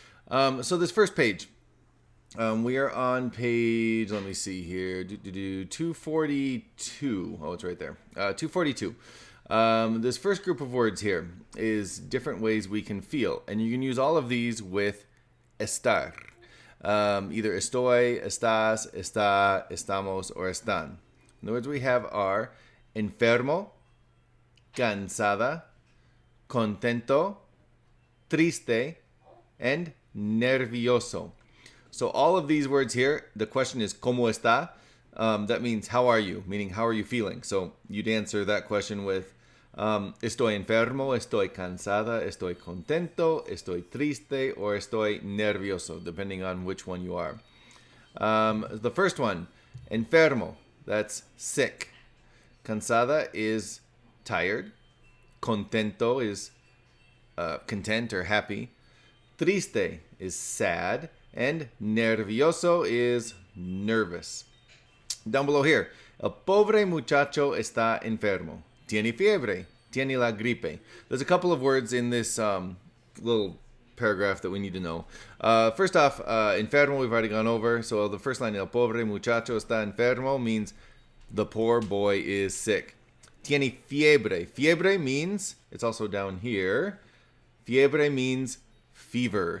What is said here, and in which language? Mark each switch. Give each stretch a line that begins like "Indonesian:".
English: So this first page, we are on page, let me see here, 242. Oh, it's right there. 242. This first group of words here is different ways we can feel. And you can use all of these with estar. Either
Spanish: estoy, estás, está, estamos,
English: or
Spanish: están.
English: The words we have are enfermo, cansada, contento, triste, and nervioso. So all of these words here, the question is
Spanish: ¿Cómo está?
English: That means how are you? Meaning how are you feeling? So you'd answer that question with
Spanish: estoy enfermo, estoy cansada, estoy contento, estoy triste, or estoy nervioso,
English: depending on which one you are. The first one, enfermo, that's sick. Cansada is tired. Contento is content or happy. Triste is sad. And nervioso is nervous. Down below here,
Spanish: el pobre muchacho está enfermo. Tiene fiebre. Tiene la gripe.
English: There's a couple of words in this little paragraph that we need to know. First off, enfermo we've already gone over. So the first line,
Spanish: el pobre muchacho está enfermo,
English: means the poor boy is sick.
Spanish: Tiene fiebre.
English: Fiebre means, it's also down here, fiebre means fever.